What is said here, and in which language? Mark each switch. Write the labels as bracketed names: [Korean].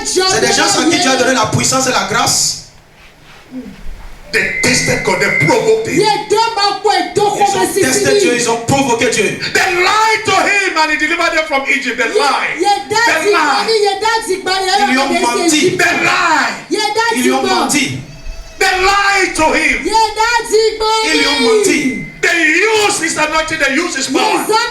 [French] C'est des gens à qui Dieu a donné la puissance et la grâce. [English] They tested God, they provoked him. [French] Ils ont testé Dieu, ils ont provoqué Dieu. [English] They lied to him and he delivered them from Egypt. They lied. They lied. [French] Ils lui ont menti. [English] They lied. [French] Ils lui ont menti. [English] They They lied to him. [French] Ils lui ont menti. [English] They used his anointing, they used his power.